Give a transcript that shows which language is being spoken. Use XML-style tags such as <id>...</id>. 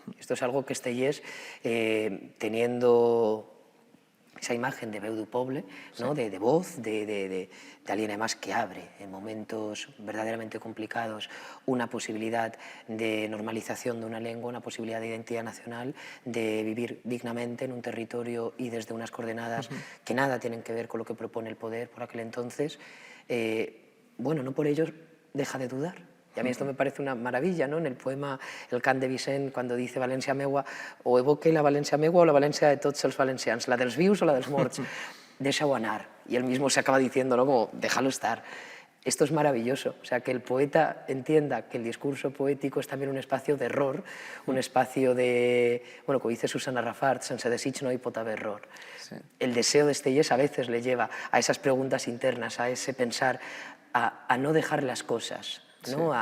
<es>Esto es algo que Estellés, teniendo esa imagen de veu du poble, ¿no?, de voz, de alguien además que abre en momentos verdaderamente complicados una posibilidad de normalización de una lengua, una posibilidad de identidad nacional, de vivir dignamente en un territorio y desde unas coordenadas que nada tienen que ver con lo que propone el poder por aquel entonces. Bueno, no por ello deja de dudar. Y a mí esto me parece una maravilla, ¿no? En el poema El cant de Vicent, cuando dice València meua, o evoque</es> <ca>la València meua o la València de tots els valencians, la dels vius o la dels morts. Deixa-ho anar.</ca> <es>Y él mismo se acaba diciendo, ¿no?, como, déjalo estar. Esto es maravilloso, o sea, que el poeta entienda que el discurso poético es también un espacio de error, un espacio de, bueno, como dice Susana Rafart,</es> <ca>sense desig no hi pot haver error.</ca> <es>Sí. El deseo de Estellés a veces le lleva a esas preguntas internas, a ese pensar, a no dejar las cosas, ¿no?</es>